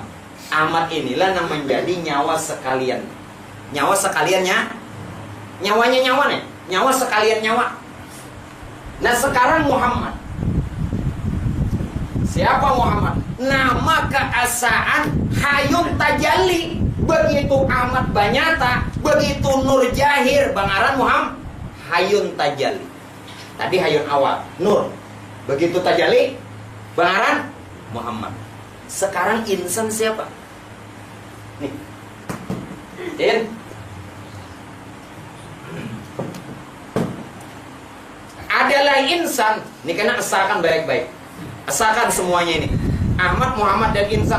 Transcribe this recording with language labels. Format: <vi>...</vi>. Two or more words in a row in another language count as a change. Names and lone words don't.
<id>Ahmad inilah yang menjadi nyawa sekalian. Nyawa sekaliannya, nyawanya nyawa nih, nyawa sekalian nyawa. Nah sekarang Muhammad. Siapa Muhammad? Nama keesaan hayun tajalli.</id> <bjn>Begitu Ahmad banyata, begitu nur jahir, bangaran Muhammad hayun tajalli.</bjn> <id>Tadi hayun awal, nur. Begitu tajalli, bangaran Muhammad. Sekarang insan siapa? Nih. Adalah insan. Ini kena esakan baik-baik. Esakan semuanya ini. Ahmad, Muhammad, dan insan.</id>